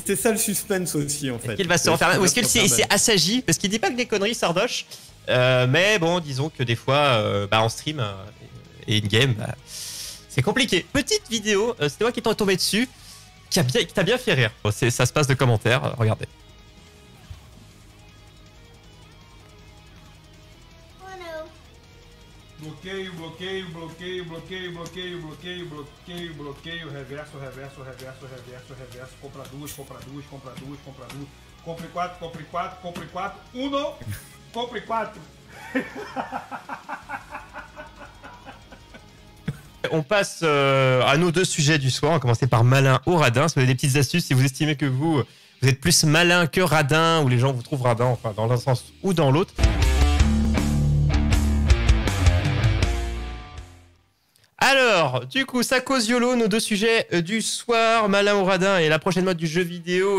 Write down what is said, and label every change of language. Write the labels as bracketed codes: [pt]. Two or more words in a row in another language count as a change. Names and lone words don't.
[fr] C'était ça le suspense aussi, en fait. Est-ce qu'il va se refaire, ou est-ce qu'il s'est assagi? Parce qu'il dit pas que des conneries, Sardoche. Mais bon, disons que des fois, en stream et in-game, c'est compliqué. Petite vidéo, c'était moi qui t'en tombé dessus, qui t'a bien fait rire. Bon, ça se passe de commentaires, regardez. [pt] Bloqueio, bloqueio, bloqueio, bloqueio, bloqueio, bloqueio, bloqueio, bloqueio, reverso, reverso, reverso, reverso, reverso, compra duas, compra duas, compra duas, compra duas, compre quatro, compre quatro, compre quatro, uno, compre quatro. [fr] On passe à nos 2 sujets du soir. On va commencer par malin ou radin. Si vous avez des petites astuces, si vous estimez que vous êtes plus malin que radin, ou les gens vous trouvent radin, enfin dans l'un sens ou dans l'autre. Alors, du coup, ça cause YOLO, nos 2 sujets du soir, malin ou radin, et la prochaine mode du jeu vidéo.